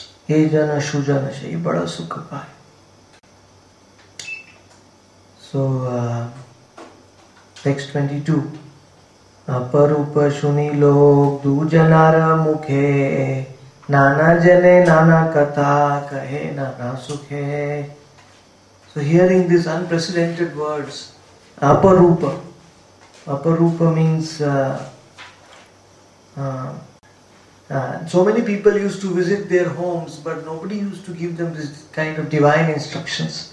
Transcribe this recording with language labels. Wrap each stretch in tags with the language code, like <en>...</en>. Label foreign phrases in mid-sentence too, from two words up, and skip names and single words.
<hi>हे जन सुजन से बड़ा सुख पाए.</hi> <en>So text 22.</en> <bn>অপরূপ শুনি লোক দুজনার মুখে, নানা জনে নানা কথা কহে নানা সুখে.</bn> <en>So hearing these unprecedented words, aparupa. Aparupa means so many people used to visit their homes, but nobody used to give them this kind of divine instructions.</en>